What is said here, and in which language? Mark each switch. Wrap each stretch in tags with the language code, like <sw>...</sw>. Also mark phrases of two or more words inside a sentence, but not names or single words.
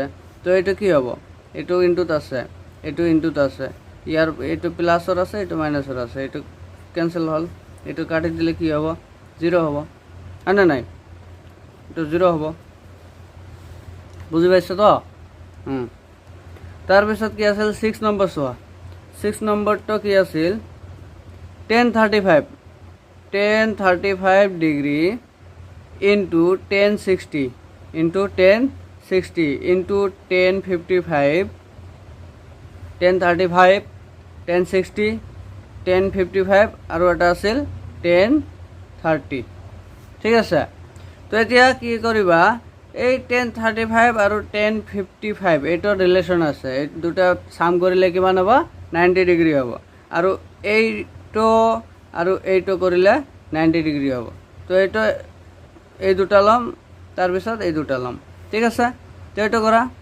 <as>তো এইটো কি হ'ব, এইটো ইনটুত আছে, এইটো ইনটুত আছে, ইয়াৰ এইটো প্লাছৰ আছে, এইটো মাইনাছৰ আছে, এইটো কেনসেল হ'ল, এইটো কাটি দিলে কি হ'ব 0 হ'ব, হয়নে নাই, এইটো 0 হ'ব। বুজি পাইছ তো। তাৰপিছত কি আছিল 6 নম্বৰ চোৱা, 6 নম্বৰটো কি আছিল tan 35 ডিগ্ৰী into tan 60 into tan 60 into tan 55 tan 35 tan 60 tan 55 আৰু এটা আছিল tan 30 ঠিক আছে তো এতিয়া কি কৰিবা এই tan 35 আৰু tan 55 এইটো ৰিলেশ্যন আছে এই দুটা সাম কৰিলে কিমান হ'ব 90 ডিগ্ৰী হ'ব আৰু এইটো আৰু এইটো কৰিলে 90 ডিগ্ৰী হ'ব তো এইটো এই দুটা লম তাৰপিছত এই দুটা লম ঠিক আছে তো এইটো কৰা</as>